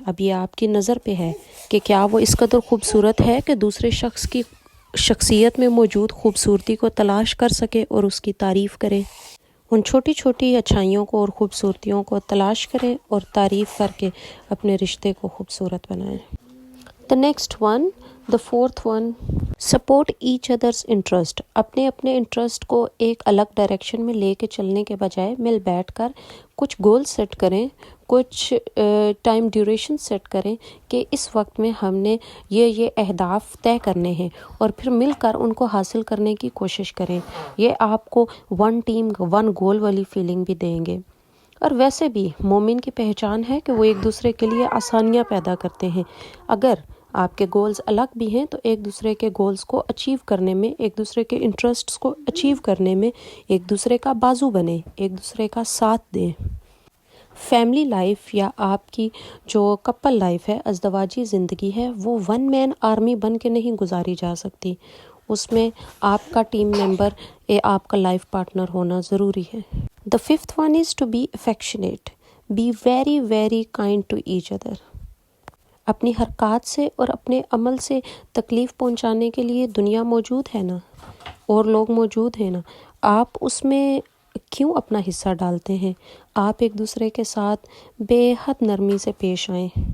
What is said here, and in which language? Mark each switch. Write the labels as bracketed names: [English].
[Urdu] اب یہ آپ کی نظر پہ ہے کہ کیا وہ اس قدر خوبصورت ہے کہ دوسرے شخص کی شخصیت میں موجود خوبصورتی کو تلاش کر سکے اور اس کی تعریف کرے. ان چھوٹی چھوٹی اچھائیوں کو اور خوبصورتیوں کو تلاش کریں اور تعریف کر کے اپنے رشتے کو خوبصورت بنائیں. [English] The next one, the fourth one, support each other's interest. [Urdu] اپنے انٹرسٹ کو ایک الگ ڈائریکشن میں لے کے چلنے کے بجائے مل بیٹھ کر کچھ گول سیٹ کریں، کچھ ٹائم ڈیوریشن سیٹ کریں کہ اس وقت میں ہم نے یہ اہداف طے کرنے ہیں اور پھر مل کر ان کو حاصل کرنے کی کوشش کریں. یہ آپ کو ون ٹیم ون گول والی فیلنگ بھی دیں گے. اور ویسے بھی مومن کی پہچان ہے کہ وہ ایک دوسرے کے لیے آسانیاں پیدا کرتے ہیں. اگر آپ کے گولز الگ بھی ہیں تو ایک دوسرے کے گولز کو اچیو کرنے میں، ایک دوسرے کے انٹرسٹس کو اچیو کرنے میں ایک دوسرے کا بازو بنیں، ایک دوسرے کا ساتھ دیں. فیملی لائف یا آپ کی جو کپل لائف ہے، ازدواجی زندگی ہے، وہ ون مین آرمی بن کے نہیں گزاری جا سکتی. اس میں آپ کا ٹیم ممبر آپ کا لائف پارٹنر ہونا ضروری ہے. [English] The fifth one is to be affectionate. Be very, very kind to each other. [Urdu] اپنی حرکات سے اور اپنے عمل سے تکلیف پہنچانے کے لیے دنیا موجود ہے نا، اور لوگ موجود ہیں نا. آپ اس میں کیوں اپنا حصہ ڈالتے ہیں؟ آپ ایک دوسرے کے ساتھ بے حد نرمی سے پیش آئیں.